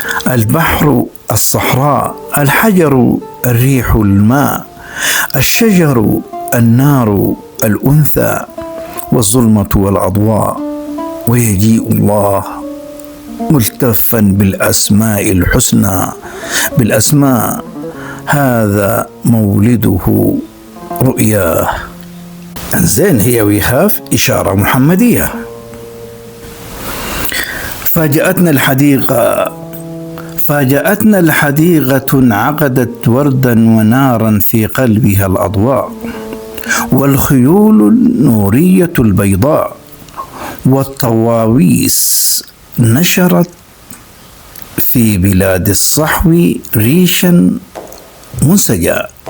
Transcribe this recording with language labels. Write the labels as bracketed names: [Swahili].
[Arabic] البحر، الصحراء، الحجر، الريح، الماء، الشجر، النار، الأنثى، والظلمة والأضواء، ويجيء الله ملتفا بالأسماء الحسنى. بالأسماء هذا مولده رؤياه. [English] And then here we have [Arabic] إشارة محمدية. فاجأتنا الحديقة انعقدت وردا ونارا في قلبها الأضواء، والخيول النورية البيضاء، والطواويس نشرت في بلاد الصحو ريشا منسجا.